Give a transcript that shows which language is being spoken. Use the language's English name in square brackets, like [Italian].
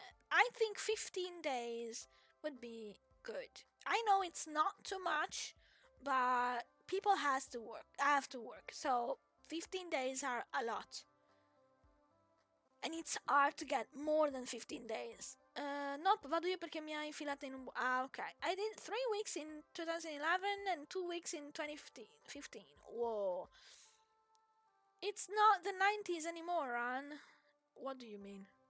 [English] I think 15 days would be good. I know it's not too much, but people have to work. So 15 days are a lot. And it's hard to get more than 15 days. [Italian] Nope, vado io perché mi ha infilata in un... Ah, ok. [English] I did 3 weeks in 2011 and 2 weeks in 2015. Whoa. It's not the 90s anymore, Ran. What do you mean?